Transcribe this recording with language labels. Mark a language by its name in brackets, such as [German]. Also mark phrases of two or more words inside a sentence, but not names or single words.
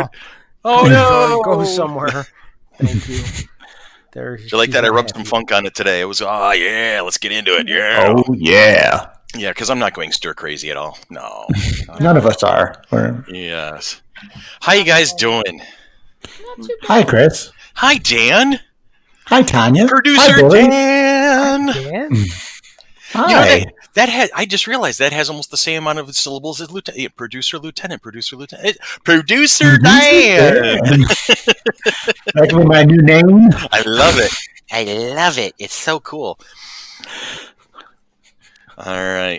[English] Oh no! Go somewhere. Thank you. Do you like that? I rubbed some funk on it today. It was, oh yeah, let's get into it. Yeah. Oh yeah. Yeah, because I'm not going stir crazy at all. No. None of us are. Yes. How you guys doing? Hi, Chris. Hi, Dan. Hi, Tanya. Producer Hi, Dan. Dan? Hi. That has, I just realized that has almost the same amount of syllables as lieutenant. Producer Dan. Producer Dan. That can be my new name. I love it. It's so cool. All right.